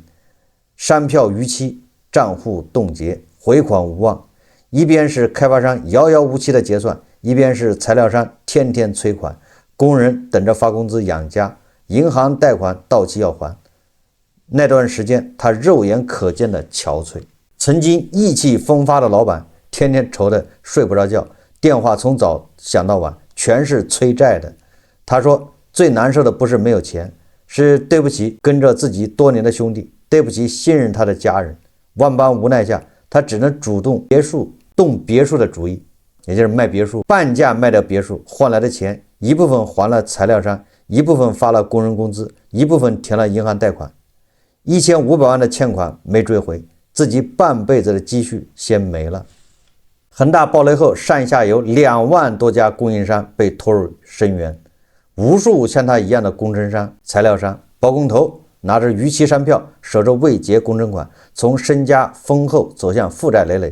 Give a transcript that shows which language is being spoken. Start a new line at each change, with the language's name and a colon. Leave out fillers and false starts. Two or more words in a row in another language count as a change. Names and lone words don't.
Chinese: 商票逾期，賬戶凍結，回款無望，一邊是開發商遙遙無期的結算，一邊是材料商天天催款， 工人等着發工資養家，銀行貸款到期要還。那段時間他肉眼可見的憔悴。曾經意氣風發的老闆，天天愁得睡不着覺，電話從早響到晚，全是催債的。他說最難受的不是沒有錢，是對不起跟着自己多年的兄弟，對不起信任他的家人。萬般無奈下，他只能主动动別墅的主意，也就是賣別墅，半價賣掉別墅，換來的錢一部分還了材料商，一部分發了工人工資，一部分填了銀行貸款。1500萬的欠款沒追回，自己半輩子的積蓄先沒了。恒大暴雷後，上下游2萬多家供應商被拖入深淵，無數像他一樣的工程商、材料商、包工頭拿着逾期商票，守着未結工程款，從身家丰厚走向負債累累。